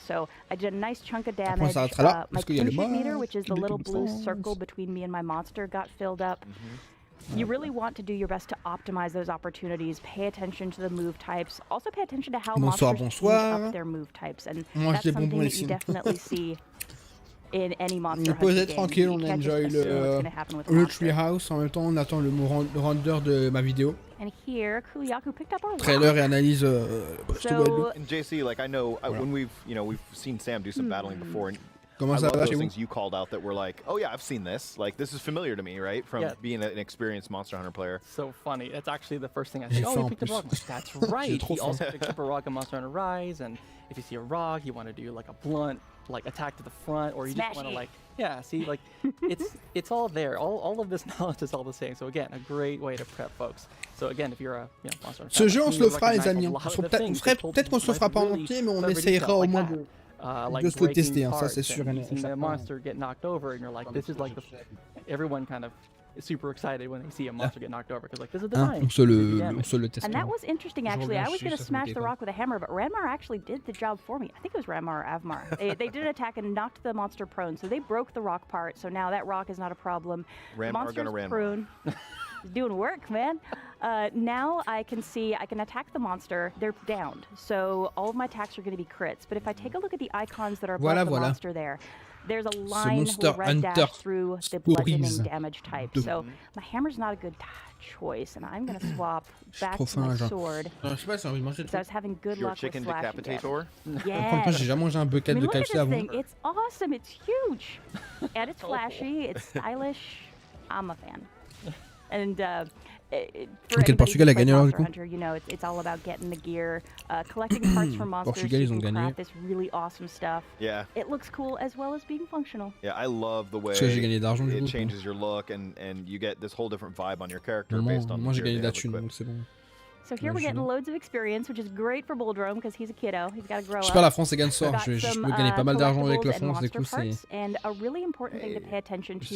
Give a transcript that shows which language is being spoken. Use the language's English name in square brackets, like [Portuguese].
[English] So I did a nice chunk of damage. My kinship meter, which is the little blue circle between me and my monster, got filled up. You really want to do your best to optimize those opportunities. Pay attention to the move types. Also pay attention to how monsters change up their move types. And that's something that you definitely see in any monster. [French] On peut être tranquille, on enjoy le treehouse, en même temps on attend le render de ma vidéo. [English] And here, Kuliyaku picked up our [French] trailer et analyse. [English] And JC, like I know when we've seen Sam do some battling before, and I love those things you called out that were like, oh yeah, I've seen this. Like this is familiar to me, right? From being an experienced Monster Hunter player. So funny. That's actually the first thing I said. Oh, you picked up a rock. That's right. He also picked up a rock in Monster Hunter Rise, and if you see a rock, you want to do like a blunt, like attack to the front, or you just want to like, see, like it's all there. All of this knowledge is all the same. So again, a great way to prep folks. So again, if you're a Monster Hunter [French] Ce jeu, on se le fera, les amis. Peut-être qu'on se le fera pas en entier, mais on essayera au moins de se le tester, hein, ça c'est sûr. [English] The monster get knocked over, and you're like, this is like everyone kind of is super excited when they see a monster get knocked over because like this is the time. [French] On se le teste. [English] And that was interesting actually. I was going to smash the rock with a hammer, but Ranmar actually did the job for me. I think it was Ranmar or Avmar. They did an attack and knocked the monster prone, so they broke the rock part. So now that rock is not a problem. Ranmar gonna Ranmar. Prone. He's doing work, man. Now I can attack the monster. They're downed, so all of my attacks are going to be crits. But if I take a look at the icons that are above the monster there's a line with red dash through the bludgeoning damage type. So my hammer's not a good choice, and I'm going to swap back to my sword. So I was having good luck with chicken decapitator. Yeah. [French] J'ai jamais mangé un bucket de KFC avant. [English] It's awesome. It's huge, and it's flashy. It's stylish. I'm a fan. And for [French] Quel Portugal a gagné alors du coup? [English] Hunter, you know, it's all about getting the gear, collecting parts from monsters. [French] Portugal, ils ont gagné. [English] This really awesome stuff. Yeah. It looks cool as well as being functional. Yeah, I love the way it changes your look and you get this whole different vibe on your character based on. [French] Moi j'ai gagné là-dessus, donc c'est bon. [English] So here we're getting loads of experience, which is great for Boldrome because he's a kiddo. He's got to grow up. [French] Je sais pas, la France gagne sort. Je peux gagner pas mal d'argent avec la France, du coup c'est. [English] And a really important thing to pay attention to.